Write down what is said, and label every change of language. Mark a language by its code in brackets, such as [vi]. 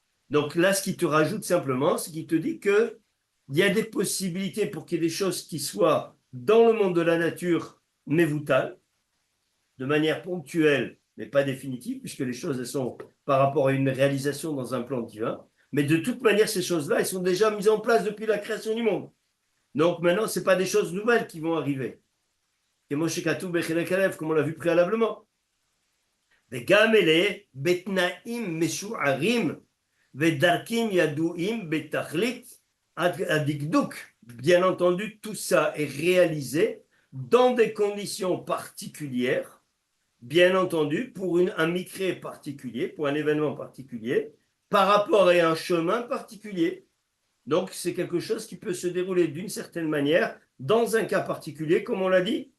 [fr] Donc là, ce qui te rajoute simplement, c'est qu'il te dit que il y a des possibilités pour qu'il y ait des choses qui soient dans le monde de la nature, mévoutales, de manière ponctuelle, mais pas définitive, puisque les choses elles sont par rapport à une réalisation dans un plan divin. Mais de toute manière, ces choses-là, elles sont déjà mises en place depuis la création du monde. Donc maintenant, ce n'est pas des choses nouvelles qui vont arriver. Comme on l'a vu préalablement. [he] וגם אלה בתנאים משוערים ודרכים ידועים בתכלית הדקדוק. [fr] Bien entendu, tout ça est réalisé dans des conditions particulières, bien entendu, pour un micré particulier, pour un événement particulier, par rapport à un chemin particulier. Donc, c'est quelque chose qui peut se dérouler d'une certaine manière dans un cas particulier, comme on l'a dit.